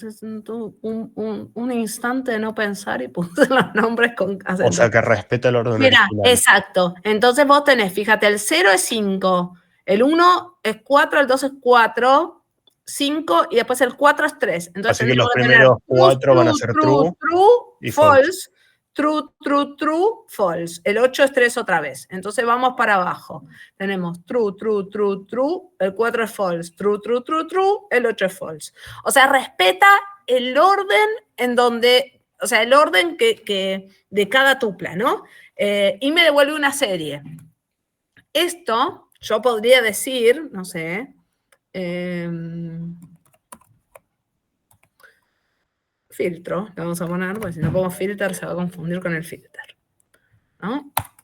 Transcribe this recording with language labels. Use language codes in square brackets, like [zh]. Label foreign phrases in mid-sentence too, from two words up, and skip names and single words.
[es] Un instante de no pensar y puse los nombres con acentos. O sea, que respeta el orden Mira, original. exacto. Entonces vos tenés, fíjate, el 0 es 5, el 1 es 4, el 2 es 4, 5 y después el 4 es 3. Entonces así que los primeros 4 van a ser true y false. [en] True, true, true, false. [es] El 8 es 3 otra vez. Entonces vamos para abajo. [en] Tenemos true, true, true, true. [es] El 4 es [en] false. True, true, true, true. [es] El 8 es false. O sea, respeta el orden en donde, o sea, el orden que de cada tupla, ¿no? Y me devuelve una serie. Esto yo podría decir, no sé, filtro, le vamos a poner, porque si no pongo filter se va a confundir con el filter, ¿no?